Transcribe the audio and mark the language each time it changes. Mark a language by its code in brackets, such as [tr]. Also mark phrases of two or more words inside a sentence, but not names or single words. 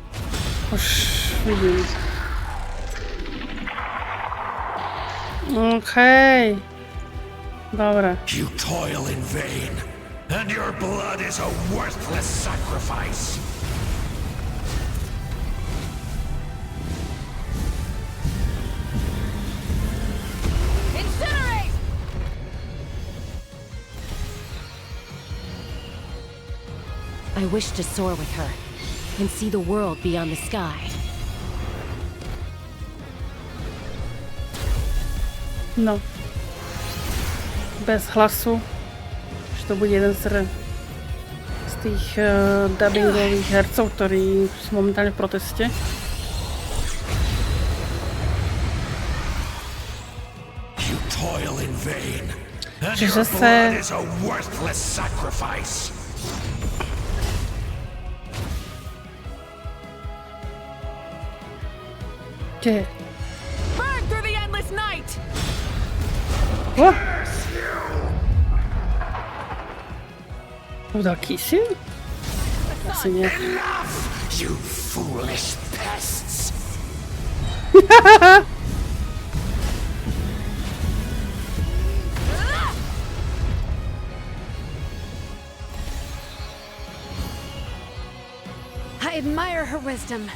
[sk] Už vidím. Okej. Dobre. [en] You toil in vain, and your blood is a worthless sacrifice. Incinerate! I wish to soar with her and see the world beyond the sky. [sk] No. Bez hlasu. Že to bude jeden z tých dubbingových hercov, ktorí sú momentálne v proteste. [en] You toil in vain, and [sk] Čiže [en] your blood is a worthless sacrifice. [sk] Kde? [en] Burn through the endless night! [sk] O! To dal kisiel? Asi nie. [en] Enough, you foolish pests. I admire her wisdom.